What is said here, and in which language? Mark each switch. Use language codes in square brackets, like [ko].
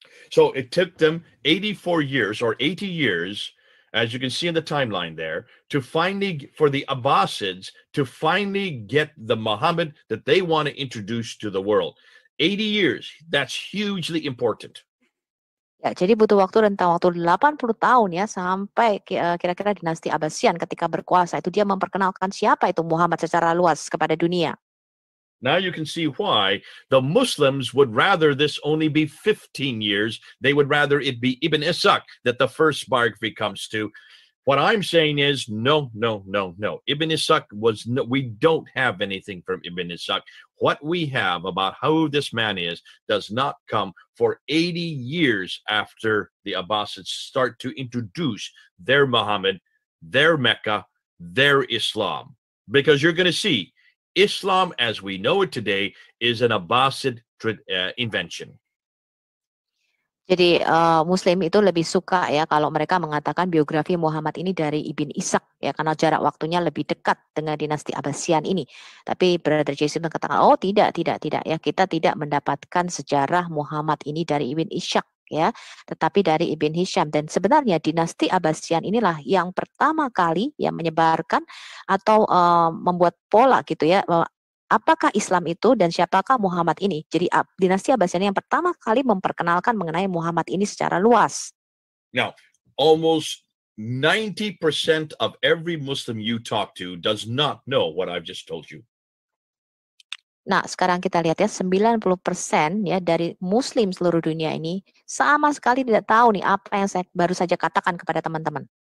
[en] So it took them 84 years or 80 years, as you can see in the timeline there, to finally, for the Abbasids, to finally get the Muhammad that they want to introduce to the world. 80 years, that's hugely important. [id] Ya, jadi butuh waktu rentang waktu 80 tahun ya sampai kira-kira dinasti Abbasian ketika berkuasa itu dia memperkenalkan siapa itu Muhammad secara luas kepada dunia. [en] Now you can see why the Muslims would rather this only be 15 years. They would rather it be Ibn Ishaq that the first biography comes to. What I'm saying is no. Ibn Ishaq we don't have anything from Ibn Ishaq. What we have about who this man is does not come for 80 years after the Abbasids start to introduce their Muhammad, their Mecca, their Islam. Because you're going to see Islam as we know it today is an Abbasid invention. [id] Jadi Muslim itu lebih suka ya kalau mereka mengatakan biografi Muhammad ini dari Ibn Ishaq ya karena jarak waktunya lebih dekat dengan dinasti Abbasian ini. Tapi Brother Jason mengatakan oh tidak ya kita tidak mendapatkan sejarah Muhammad ini dari Ibn Ishaq ya, tetapi dari Ibn Hisham. Dan sebenarnya dinasti Abbasian inilah yang pertama kali yang menyebarkan atau membuat pola gitu ya, apakah Islam itu dan siapakah Muhammad ini. Jadi dinasti Abbasian yang pertama kali memperkenalkan mengenai Muhammad ini secara luas. [en] Now, almost 90% of every Muslim you talk to does not know what I've just told you. [id] Nah, sekarang kita lihat ya, 90% ya dari Muslim seluruh dunia ini sama sekali tidak tahu nih apa yang saya baru saja katakan kepada teman-teman.